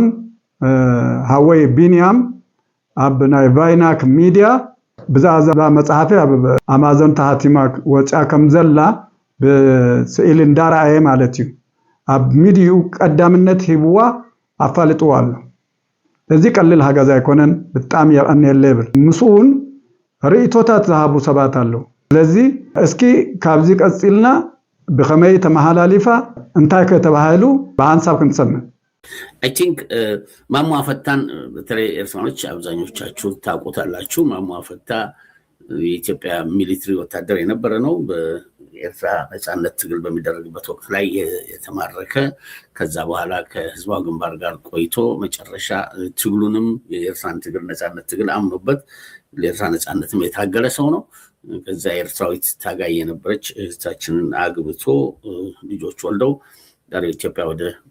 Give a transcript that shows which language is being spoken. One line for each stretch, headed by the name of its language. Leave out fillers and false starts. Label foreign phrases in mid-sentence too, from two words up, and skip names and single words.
Tigrinya: ሃወይ ቢንያም ኣብ ናይ ቫይናክ ሚዲያ ብዛዕባ መጽሓፊ ኣብ ኣማዞን ተሃቲማ ወጪያ ከም ዘላ ብስኢል እንዳራእየ ማለት እዩ ኣብ ሚድዩ ቀዳምነት ሂብዋ ኣፋልጥዋ ኣሎ እዚ ቀልል ሓገዝ ኣይኮነን ብጣዕሚ የቀኒየለ ይብል ምስኡን ርእይቶታት ዝሃቡ ሰባት ኣለዉ ስለዚ እስኪ ካብዚ ቀፂልና ብኸመይ ተመሃላሊፋ እንታይ ከተባሃሉ በሃንሳብ ክንሰምዕ
English: I think
Amharic: ማሞ ፈታን በተለይ ኤርትራኖች አብዛኞቻችሁ ታውቁታላችሁ ማሞ ፈታ የኢትዮጵያ ሚሊተሪ ወታደር የነበረ ነው በኤርትራ ነፃነት ትግል በሚደረግበት ወቅት ላይ የተማረከ ከዛ በኋላ ከህዝባዊ ግንባር ጋር ቆይቶ መጨረሻ ትግሉንም የኤርትራን ትግል ነፃነት ትግል አምኖበት ለኤርትራ ነፃነትም የታገለ ሰው ነው ከዛ ኤርትራዊት ታጋይ የነበረች እህታችንን አግብቶ ልጆች ወልደው ዳር ኢትዮጵያ ወደ